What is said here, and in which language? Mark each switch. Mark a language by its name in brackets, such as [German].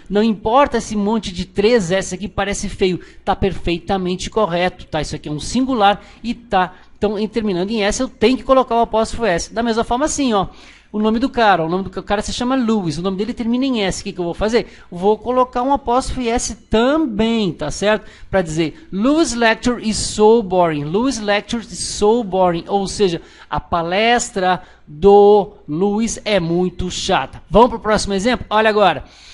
[Portuguese] Não importa esse monte de 3 S aqui parece feio, tá perfeitamente correto, tá? Isso aqui é um singular e tá. Então, terminando em S, eu tenho que colocar o apóstrofo S. Da mesma forma assim, ó. O nome do cara se chama Louis, o nome dele termina em S. O que eu vou fazer? Vou colocar um apóstrofo S também, tá certo? Para dizer, [English] Louis' lecture is so boring. Louis' lecture is so boring. [Portuguese] Ou seja, a palestra do Louis é muito chata. Vamos para o próximo exemplo? Olha agora.